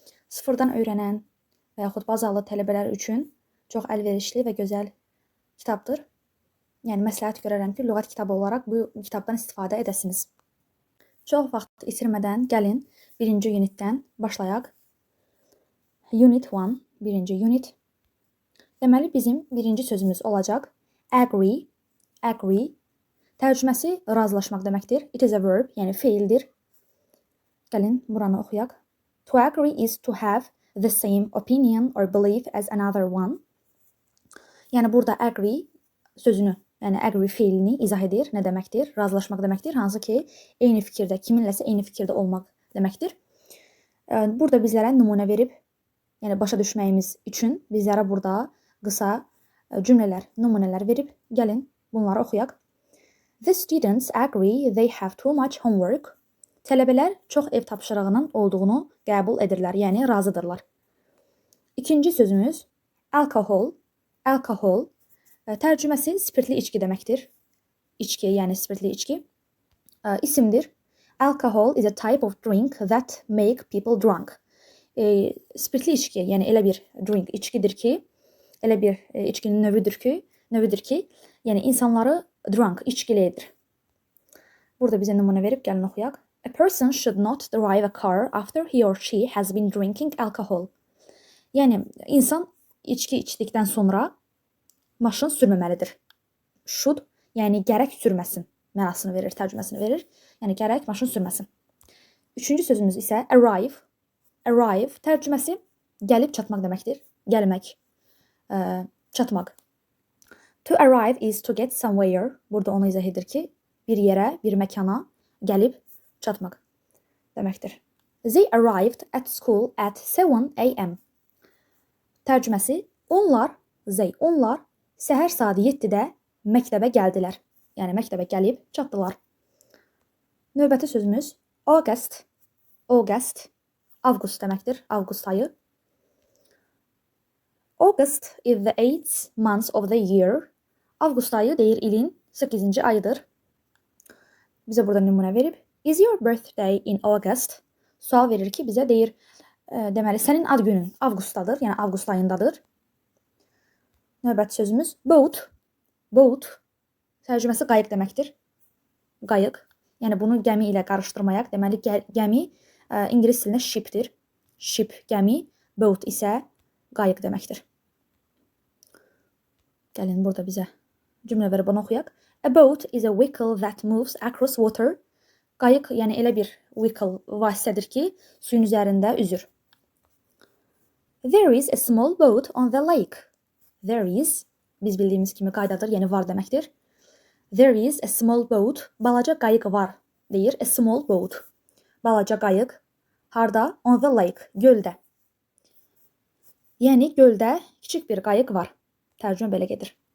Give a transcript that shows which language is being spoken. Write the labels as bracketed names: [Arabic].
[Azerbaijani] Sıfırdan öyrənən və yaxud bazalı tələbələr üçün çox əlverişli və gözəl kitabdır. Yəni məsləhət görərəm ki, lüğət kitabı olaraq bu kitabdan istifadə edəsiniz. Çox vaxt itirmədən gəlin birinci unitdən başlayaq. Unit 1, birinci unit. Deməli, bizim birinci sözümüz olacaq agree, agree. Tərcüməsi razılaşmaq deməkdir. [English] It is a verb, [Azerbaijani] yəni feildir. Gəlin buranı oxuyaq. [English] To agree is to have the same opinion or belief as another one. [Azerbaijani] Yəni burada agree sözünü, yəni agree feilini izah edir. Nə deməkdir? Razılaşmaq deməkdir. Hansı ki, eyni fikirdə, kiminləsə eyni fikirdə olmaq deməkdir. Burada bizlərə nümunə verib, yəni başa düşməyimiz üçün bizlərə burada qısa cümlələr, nümunələr verib. Gəlin bunları oxuyaq. [English] The students agree they have too much homework. [Azerbaijani] Tələbələr çox ev tapşırığının olduğunu qəbul edirlər, yəni razıdırlar. İkinci sözümüz alcohol, alcohol. Tərcüməsi spirtli içki deməkdir. İçki, yəni spirtli içki. İsimdir. [English] Alcohol is a type of drink that make people drunk. [Azerbaijani] Spirtli içki, yəni elə bir drink, içkidir ki, elə bir içkinin növüdür ki, yəni insanları drunk, içkili edir. Burada bizə nümunə verib, gəlin oxuyaq. [English] A person should not drive a car after he or she has been drinking alcohol. [Azerbaijani] Yəni insan içki içdikdən sonra maşın sürməməlidir. Should, yəni gərək sürməsin mənasını verir, tərcüməsini verir. Yəni gərək maşın sürməsin. Üçüncü sözümüz isə arrive. Arrive tərcüməsi gəlib çatmaq deməkdir. Gəlmək, çatmaq. [English] To arrive is to get somewhere. [Azerbaijani] Burada onu izah edir ki, bir yerə, bir məkana gəlib çatmaq deməkdir. [English] They arrived at school at 7 a.m. [Azerbaijani] Tərcüməsi onlar səhər saat 7-də məktəbə gəldilər. Yəni məktəbə gəlib çatdılar. Növbəti sözümüz August. August, avqust deməkdir, avqust ayı. [English] August is the 8th month of the year. [Azerbaijani] Avqust ayı deyir ilin 8-ci ayıdır. Bizə burada nümunə verib. [English] Is your birthday in August? [Azerbaijani] Sual verir ki, bizə deyir, deməli, sənin ad günün avqustdadır, yəni avqust ayındadır. Növbəti sözümüz boat. Boat tərcüməsi qayıq deməkdir. Qayıq. Yəni bunu gəmi ilə qarışdırmayaq. Deməli gəmi ingilis dilində shipdir. Ship gəmi, boat isə qayıq deməkdir. Gəlin burada bizə cümlə verib onu oxuyaq. [English] A boat is a vehicle that moves across water. [Azerbaijani] Qayıq yəni elə bir vehicle, vasitədir ki, suyun üzərində üzür. [English] There is a small boat on the lake. There is, [Azerbaijani] biz bildiyimiz kimi qaydadır, yəni var deməkdir. [English] There is a small boat, [Azerbaijani] balaca qayıq var, deyir. [English] A small boat, [Azerbaijani] balaca qayıq. Harda? [English] On the lake, [Azerbaijani] göldə. Yəni göldə kiçik bir qayıq var. Tərcümə belə gedir.